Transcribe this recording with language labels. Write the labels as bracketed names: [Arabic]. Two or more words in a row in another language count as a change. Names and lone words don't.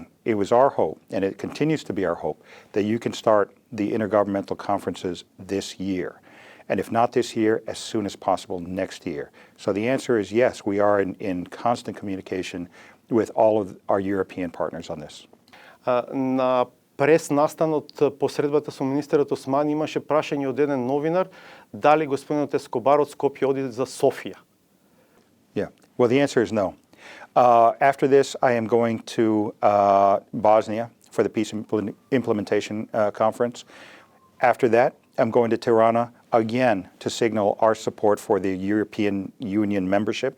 [English] It was our hope, and it continues to be our hope, that you can start the intergovernmental conferences this year. And if not this year, as soon as possible next year. So the answer is yes, we are in constant communication with all of our European partners on this. [Macedonian] На прес настанот по средбата со министерот Осман имаше прашање од еден новинар дали господинот Ескобар од Скопје оди за Софија. [English] Yeah. Well, the answer is no. After this, I am going to Bosnia for the Peace Implementation Conference. After that, I'm going to Tirana again to signal our support for the European Union membership.